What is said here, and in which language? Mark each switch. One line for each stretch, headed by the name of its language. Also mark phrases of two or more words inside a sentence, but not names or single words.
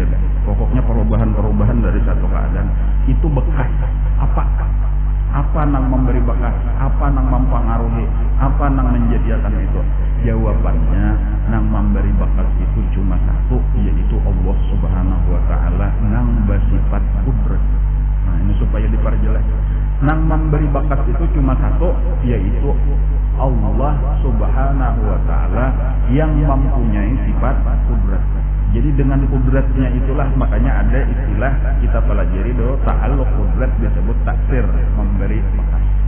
Banjar: Pokoknya perubahan-perubahan dari satu keadaan itu bekas. Apa nang memberi bekas? Apa nang mempengaruhi? Apa nang menjadikan itu? Jawabannya nang memberi bekas itu cuma satu, yaitu Allah
Arabic: سبحانه وتعالى
Banjar: nang bersifat kudrat. Nah ini supaya diperjelas. Nang memberi bakat itu cuma satu, yaitu Allah
Arabic: سبحانه وتعالى
Banjar: yang mempunyai sifat kudrat. Jadi dengan kudratnya itulah makanya ada istilah kita pelajari do ta'alluq kudrat disebut taksir, memberi bakat.